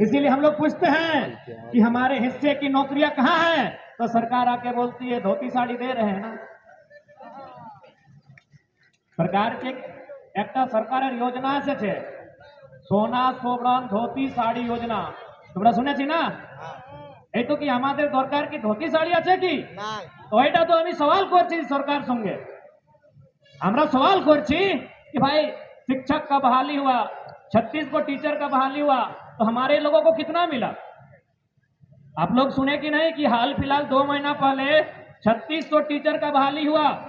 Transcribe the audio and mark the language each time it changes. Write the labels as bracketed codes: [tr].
[hi] इसीलिए हम लोग पूछते हैं कि हमारे हिस्से की नौकरियां कहां हैं, तो सरकार आके बोलती है धोती साड़ी दे रहे हैं ना। सरकार के एक सरकार योजना से छे सोना सोवरण धोती साड़ी योजना, [bn] তোমরা শুনেছি না? এই তো কি আমাদের দরকার কি ধোতি শাড়ি আছে কি? তো এটা তো আমি সওয়াল করছি সরকার সঙ্গে, আমরা [hi] सवाल করছি कि भाई शिक्षक का बहाली हुआ, 36 को टीचर का बहाली हुआ, तो हमारे लोगों को कितना मिला? आप लोग सुने कि नहीं कि हाल फिलहाल 2 महीना पहले 3600 टीचर का बहाली हुआ।